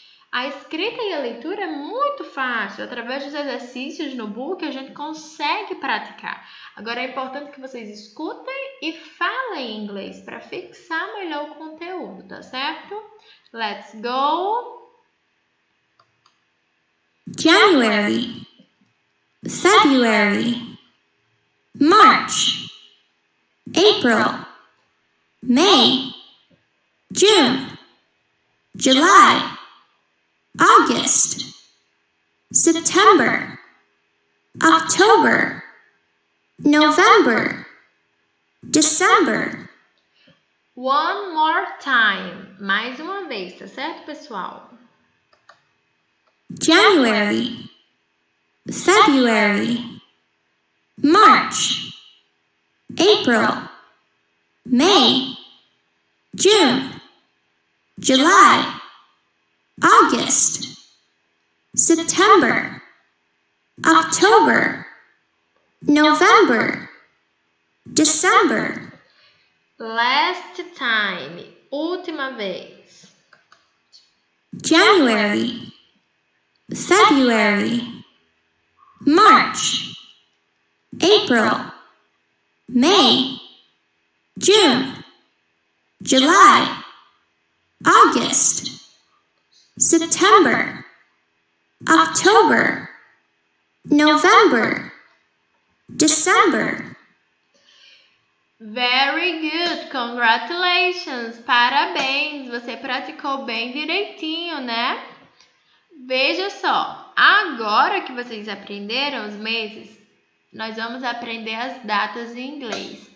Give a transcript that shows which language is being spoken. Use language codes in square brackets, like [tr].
[pt] A escrita e a leitura é muito fácil. Através dos exercícios no book, a gente consegue praticar. Agora, é importante que vocês escutem e falem inglês para fixar melhor o conteúdo, tá certo? [en] Let's go! January, February, March, April, May, June, July, August, September, October, November, December. One more time. [pt] Mais uma vez, tá certo, pessoal? [en] January, February, March, April, May, June, July, August, September, October, November, December. Last time. [pt] Última vez. [en] January, February, March, April, May, June, July, August, September, October, November, December. Very good, congratulations, [pt] parabéns, você praticou bem direitinho, né? Veja só, agora que vocês aprenderam os meses, nós vamos aprender as datas em inglês.